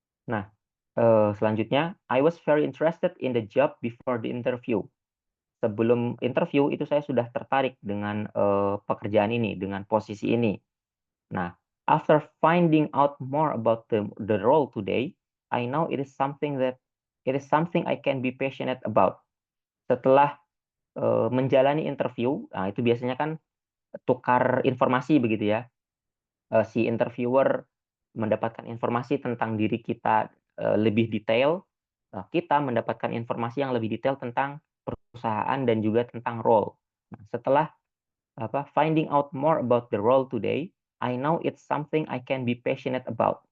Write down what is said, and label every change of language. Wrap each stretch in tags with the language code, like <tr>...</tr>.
<id>Nah, selanjutnya,</id> <en>I was very interested in the job before the interview.</en> <id>Sebelum interview itu saya sudah tertarik dengan pekerjaan ini, dengan posisi ini. Nah,</id> <en>after finding out more about the role today, I know it is something I can be passionate about.</en> <id>Setelah menjalani interview, nah itu biasanya kan tukar informasi begitu ya. Si interviewer mendapatkan informasi tentang diri kita lebih detail, kita mendapatkan informasi yang lebih detail tentang perusahaan dan juga tentang role. Nah, setelah</id> <en>finding out more about the role today, I know it's something I can be passionate about.</en>